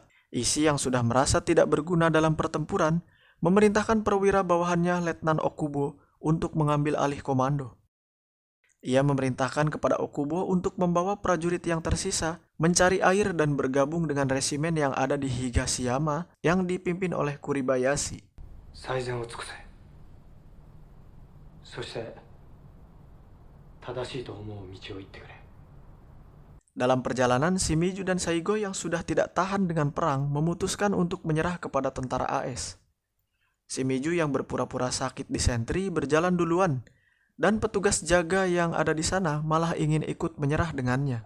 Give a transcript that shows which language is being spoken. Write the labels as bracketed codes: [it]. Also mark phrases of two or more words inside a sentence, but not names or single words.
[id] Ishii yang sudah merasa tidak berguna dalam pertempuran memerintahkan perwira bawahannya Letnan Okubo untuk mengambil alih komando. Ia memerintahkan kepada Okubo untuk membawa prajurit yang tersisa mencari air dan bergabung dengan resimen yang ada di Higashiyama yang dipimpin oleh Kuribayashi. [ja] 最善を尽くせ。そして正しいと思う道を行ってくれ。 [id] Dalam perjalanan, Shimizu dan Saigo yang sudah tidak tahan dengan perang memutuskan untuk menyerah kepada tentara AS. Shimizu yang berpura-pura sakit disentri berjalan duluan, dan petugas jaga yang ada di sana malah ingin ikut menyerah dengannya.